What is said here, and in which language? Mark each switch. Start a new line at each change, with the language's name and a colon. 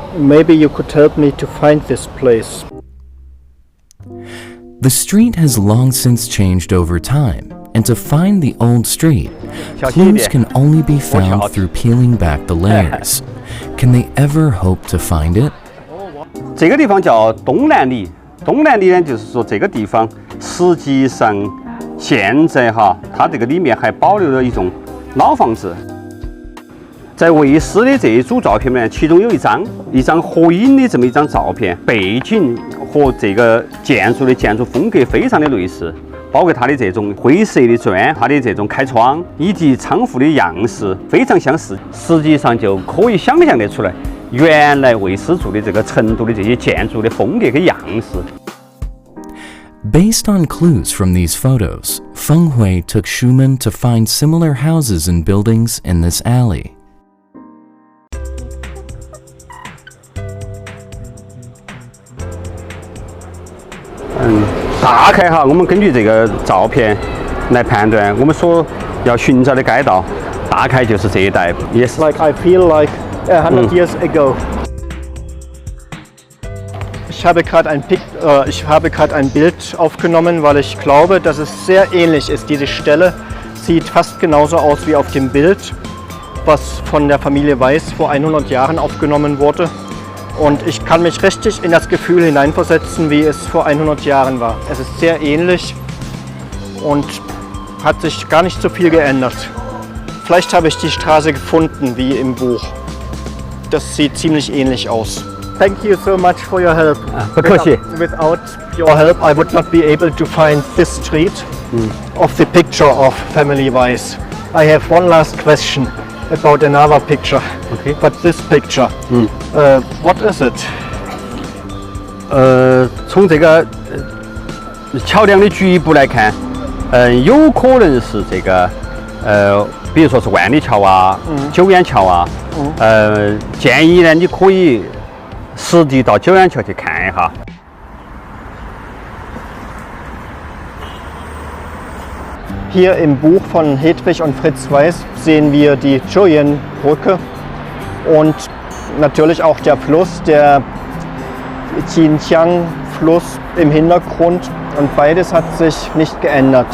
English: Maybe you could help me to find this place. The street has long since changed over time, and to find the old street, clues can only be found through peeling back the layers. Can they ever hope to find it?
Chinese: 这个地方叫东南里。东南里呢，就是说这个地方实际上现在它这个里面还保留了一种老房子。在卫视的这一组照片里面，其中有一张合影的这么一张照片，背景和这个建筑的建筑风格非常的类似，包括它的这种灰色的砖，它的这种开窗以及仓库的样式非常相似。实际上就可以想象得出来，原来魏氏住的这个成都的这些建筑的风格跟样式。
English: Based on clues from these photos, Feng Hui took Schumann to find similar houses and buildings in this alley.
Chinese: 大概哈，我们根据这个照片来判断，我们所要寻找的街道，大概就是这一带，也是。
English: Like I feel like 100 years ago.
German: Ich habe gerade ein Bild aufgenommen, weil ich glaube, dass es sehr ähnlich ist. Diese Stelle sieht fast genauso aus wie auf dem Bild, was von der Familie Weiss vor 100 Jahren aufgenommen wurde. Und ich kann mich richtig in das Gefühl hineinversetzen, wie es vor 100 Jahren war. Es ist sehr ähnlich und hat sich gar nicht so viel geändert. Vielleicht habe ich die Straße gefunden, wie im Buch. Das sieht ziemlich ähnlich aus.
English: Thank you so much for your help. Without your help, I would not be able to find this street of the picture of Family Weiss. I have one last question about another picture. Okay. But this picture, what is it?
Chinese: 从这个桥梁的局部来看，有可能是这个比如说是万里桥啊、九眼桥啊。建议呢，你可以实地到九眼桥去看一下。
German: Hier im Buch von Hedwig und Fritz Weiss sehen wir die Zhujian-Brücke und natürlich auch der Fluss, der Xinjiang-Fluss im Hintergrund, und beides hat sich nicht geändert.